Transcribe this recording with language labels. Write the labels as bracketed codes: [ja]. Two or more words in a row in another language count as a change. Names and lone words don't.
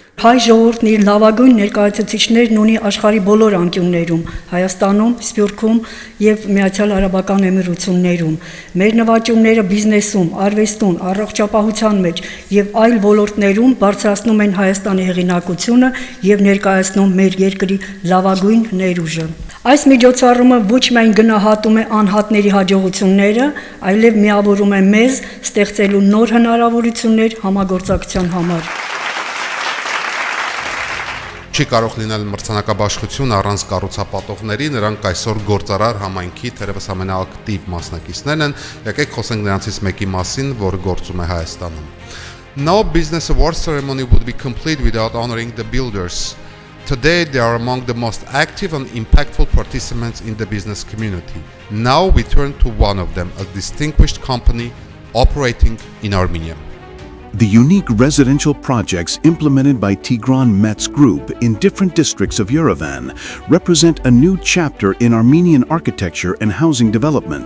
[hy] Հայ ժողովուրդն իր լավագույն ներկայացուցիչներն ունի աշխարհի բոլոր անկյուններում, Հայաստանում, Սփյուռքում եւ Միացյալ Արաբական Էմիրություններում։ Մեր նվաճումները բիզնեսում, արվեստում, առողջապահության մեջ եւ այլ ոլորտներում բարձրացնում են Հայաստանի հեղինակությունը եւ ներկայացնում մեր երկրի լավագույն ներուժը։ Այս միջոցառումը ոչ միայն գնահատում է անհատների հաջողությունները, այլև միավորում է մեզ ստեղծելու նոր հնարավորություններ համագործակցության համար։ Չի կարող լինել մրցանակաբաշխություն առանց կառուցապատողների, նրանք այսօր գործարար համայնքի թերևս ամենաակտիվ մասնակիցներն են, եկեք խոսենք նրանցից մեկի մասին, որը գործում է Հայաստանում։ [en] No business award ceremony would be complete without honoring the builders. Today they are among the most active and impactful participants in the business community. Now we turn to one of them, a distinguished company operating in Armenia. The unique residential projects implemented by Tigran Metz Group in different districts of Yerevan represent a new chapter in Armenian architecture and housing development.